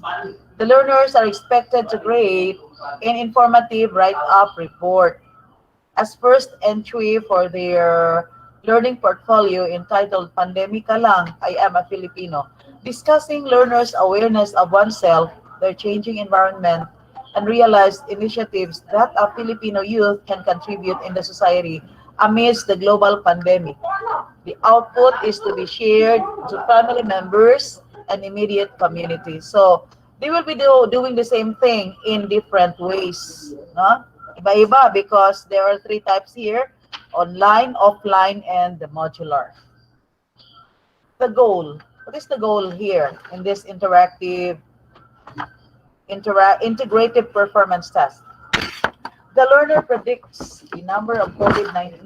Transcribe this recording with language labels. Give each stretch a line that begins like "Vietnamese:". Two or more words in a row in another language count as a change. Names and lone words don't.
English: The learners are expected to create an informative write-up report as first entry for their learning portfolio entitled Pandemika Lang, I Am a Filipino, discussing learners' awareness of oneself, their changing environment, and realized initiatives that a Filipino youth can contribute in the society amidst the global pandemic. The output is to be shared to family members and immediate community. So they will be doing the same thing in different ways. No? Iba-iba because there are three types here, online, offline, and the modular. The goal. What is the goal here in this integrative performance test? The learner predicts the number of COVID-19.